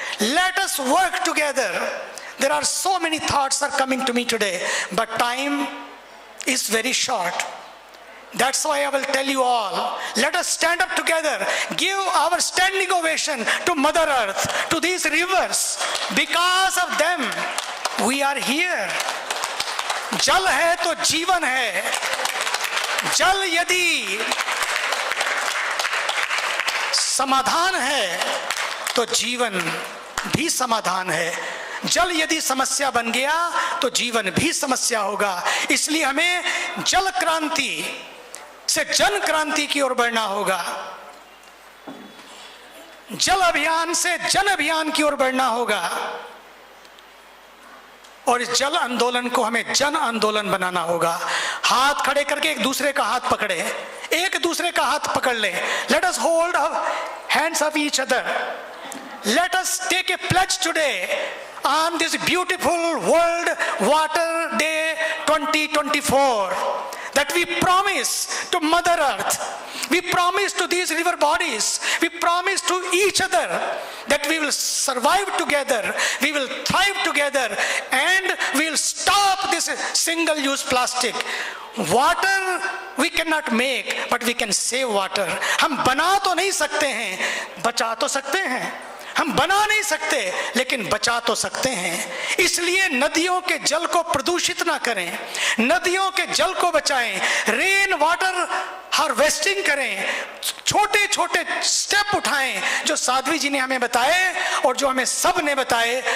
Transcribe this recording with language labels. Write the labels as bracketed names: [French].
[English] Let us work together. There are so many thoughts are coming to me today, but time is very short. That's why I will tell you all, let us stand up together, give our standing ovation to Mother Earth, to these rivers. Because of them, we are here. [Hindi] जल है तो जीवन है. जल यदि समाधान है तो जीवन भी समाधान है. जल यदि समस्या बन गया तो जीवन भी समस्या होगा. इसलिए हमें जल क्रांति से जन क्रांति की ओर बढ़ना होगा. जल अभियान से जन अभियान की ओर बढ़ना होगा. और इस जल आंदोलन को हमें जन आंदोलन बनाना होगा. हाथ खड़े करके एक दूसरे का हाथ पकड़े, एक दूसरे का हाथ पकड़ ले. [English] Let us hold hands of each other. Let us take a pledge today on this beautiful World Water Day 2024 that we promise to Mother Earth, we promise to these river bodies, we promise to each other that we will survive together, we will thrive together, and we will stop this single-use plastic. Water we cannot make, but we can save water. [Hindi] हम बना तो नहीं सकते हैं, बचा तो सकते हैं. हम बना नहीं सकते लेकिन बचा तो सकते हैं. इसलिए नदियों के जल को प्रदूषित ना करें, नदियों के जल को बचाएं, रेन वाटर हार्वेस्टिंग करें, छोटे छोटे स्टेप उठाएं जो साध्वी जी ने हमें बताए और जो हमें सब ने बताए.